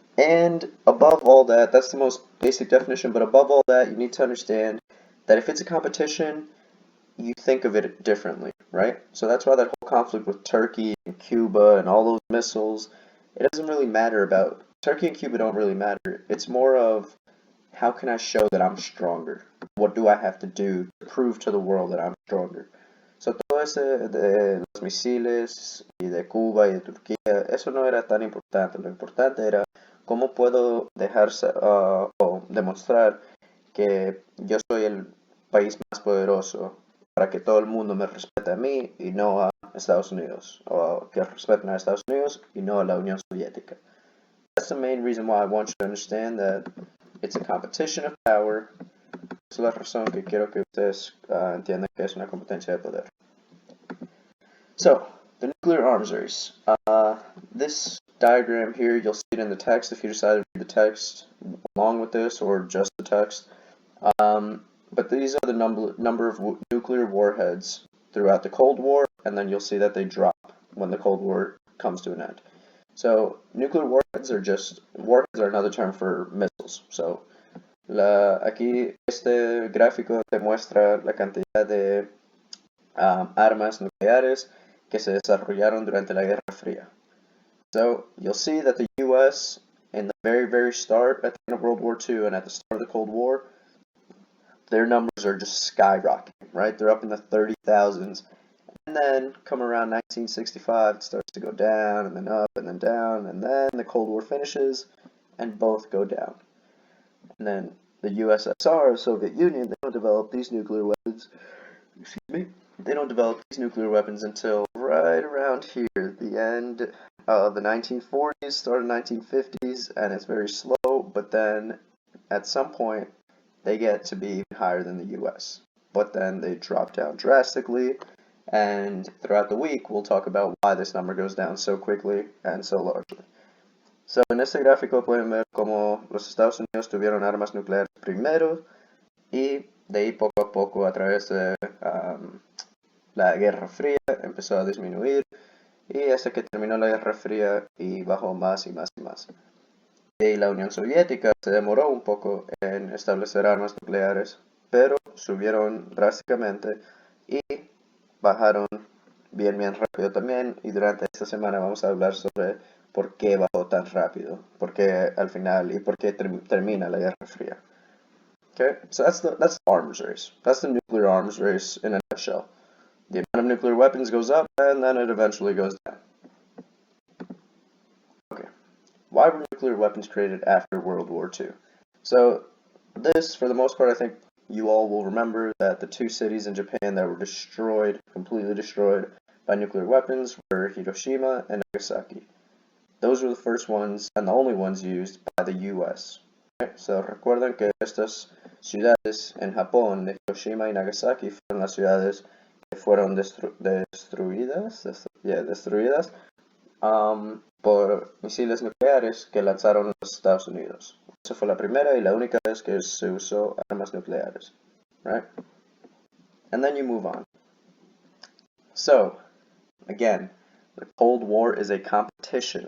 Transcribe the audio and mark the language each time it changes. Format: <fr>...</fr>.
<en>And above all that, that's the most basic definition, but above all that, you need to understand that if it's a competition, you think of it differently, right? So that's why that whole conflict with Turkey and Cuba and all those missiles, it doesn't really matter about, Turkey and Cuba don't really matter. It's more of, how can I show that I'm stronger? What do I have to do to prove to the world that I'm stronger?</en> <es>So todo ese de los misiles y de Cuba y de Turquía, eso no era tan importante. Lo importante era cómo puedo o demostrar que yo soy el país más poderoso para que todo el mundo me respete a mí y no a Estados Unidos, o que respeten a Estados Unidos y no a la Unión Soviética.</es> <en>That's the main reason why I want you to understand that it's a competition of power.</en> <es>Es la razón que quiero que ustedes entiendan que es una competencia de poder.</es> <en>So, the nuclear arms race. This diagram here, you'll see it in the text if you decide to read the text along with this or just the text. But these are the number of nuclear warheads throughout the Cold War, and then you'll see that they drop when the Cold War comes to an end. So, nuclear warheads are another term for missiles.</en> <es>So, aquí este gráfico te muestra la cantidad de armas nucleares que se desarrollaron durante la Guerra Fría.</es> <en>So, you'll see that the US, in the very, very start, at the end of World War II and at the start of the Cold War, their numbers are just skyrocketing, right? They're up in the 30,000s. And then, come around 1965, it starts to go down, and then up, and then down, and then the Cold War finishes, and both go down. And then the USSR, Soviet Union, they don't develop these nuclear weapons. Excuse me. They don't develop these nuclear weapons until right around here, the end of the 1940s, start of 1950s, and it's very slow, but then at some point they get to be higher than the US. But then they drop down drastically, and throughout the week we'll talk about why this number goes down so quickly and so largely.</en> <es>So, en este gráfico pueden ver cómo los Estados Unidos tuvieron armas nucleares primero y de ahí poco a poco a través de la Guerra Fría empezó a disminuir y hasta que terminó la Guerra Fría y bajó más y más y más. Y la Unión Soviética se demoró un poco en establecer armas nucleares, pero subieron drásticamente y bajaron bien rápido también, y durante esta semana vamos a hablar sobre por qué bajó tan rápido, por qué al final y por qué termina la Guerra Fría.</es> <en>Okay, so that's the arms race. That's the nuclear arms race in a nutshell. The amount of nuclear weapons goes up, and then it eventually goes down. Okay, why were nuclear weapons created after World War II? So this, for the most part, I think you all will remember that the two cities in Japan that were destroyed, completely destroyed by nuclear weapons were Hiroshima and Nagasaki. Those were the first ones and the only ones used by the US. Okay?</en> <es>So recuerden que estas ciudades en Japón, de Hiroshima y Nagasaki, fueron las ciudades que fueron destruidas por misiles nucleares que lanzaron los Estados Unidos. Esa fue la primera y la única vez que se usó armas nucleares, right?</es> <en>And then you move on. So, again, the Cold War is a competition.</en>